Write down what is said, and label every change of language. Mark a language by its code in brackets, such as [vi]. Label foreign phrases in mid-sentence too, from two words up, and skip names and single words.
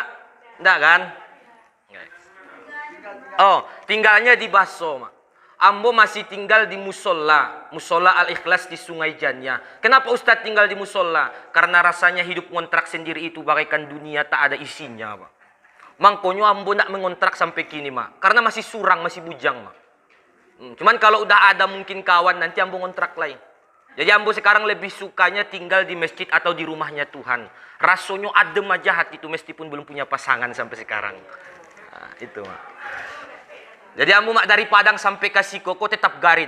[id] Enggak kan? Oh, tinggalnya di Baso mak. [min] Ambo masih tinggal di musola Al-Ikhlas di Sungai Janya. [id] Kenapa Ustadz tinggal di musola? Karena rasanya hidup ngontrak sendiri itu bagaikan dunia tak ada isinya, Pak. [min] Mangkonyo ambo nak mengontrak sampai kini, Mak. Karena masih surang, masih bujang, Mak. [id] Cuman kalau udah ada mungkin kawan, nanti ambo ngontrak lain. Jadi ambo sekarang lebih sukanya tinggal di masjid atau di rumahnya Tuhan. Rasanya adem aja hati itu meskipun belum punya pasangan sampai sekarang. Nah, itu, Mak. [min] Jadi ambo mak dari Padang sampai ke Sikoko tetap garin.